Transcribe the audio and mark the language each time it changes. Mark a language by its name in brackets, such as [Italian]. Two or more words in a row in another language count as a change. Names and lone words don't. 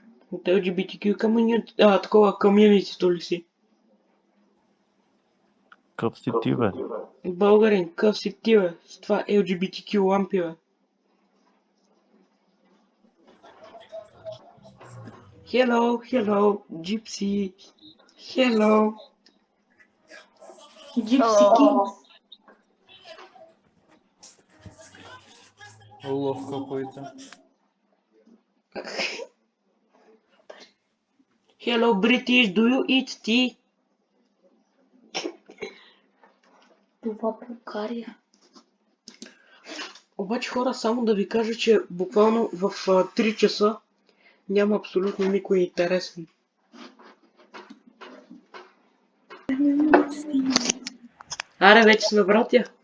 [Bulgarian] От [English] LGBTQ community... [Bulgarian] такова community ли си? Къв си ти, бе? Българин, къв си ти, бе? С това LGBTQ лампи, бе. [English] Hello, Gypsy. Hello. Gypsy Kings. [Russian] Улов какой-то. [English] Hello, British, do you eat tea? [Bulgarian] Това България. Обаче хора, само да ви кажа, че буквално в 3 часа няма абсолютно никой интересен. Аре, вече сме братя.